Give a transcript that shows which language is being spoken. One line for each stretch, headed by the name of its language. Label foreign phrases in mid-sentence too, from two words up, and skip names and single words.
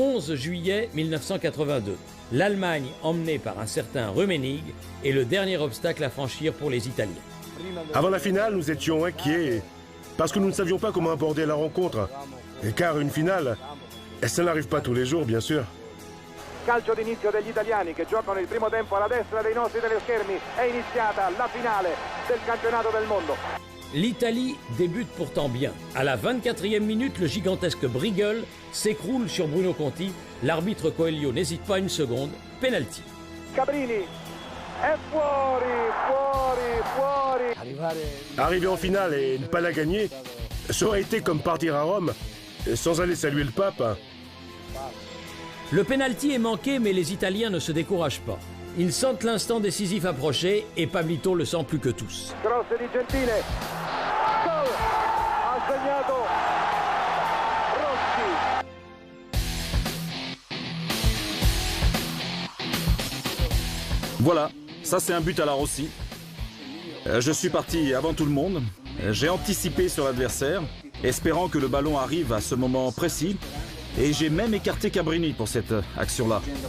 French: 11 juillet 1982. L'Allemagne, emmenée par un certain Rummenigge, est le dernier obstacle à franchir pour les Italiens. Avant la finale, nous étions inquiets parce que nous ne savions pas comment aborder la rencontre. Et car une finale, ça n'arrive pas tous les jours, bien sûr.
Italian: Calcio d'inizio degli italiani che giocano il primo tempo alla destra dei nostri teleschermi. È iniziata la finale del campionato del mondo.
French: L'Italie débute pourtant bien. À la 24e minute, le gigantesque Briegel s'écroule sur Bruno Conti. L'arbitre Coelho n'hésite pas une seconde. Penalty.
Italian: Cabrini è fuori.
French: Arriver en finale et ne pas la gagner, ça aurait été comme partir à Rome sans aller saluer le pape. Le penalty est manqué, mais les Italiens ne se découragent pas. Ils sentent l'instant décisif approcher et Pablito le sent plus que tous.
Italian: Cross di Gentile. Gol! Ha segnato Rossi.
French: Voilà, ça c'est un but à la Rossi. Je suis parti avant tout le monde. J'ai anticipé sur l'adversaire, espérant que le ballon arrive à ce moment précis. Et j'ai même écarté Cabrini pour cette action-là.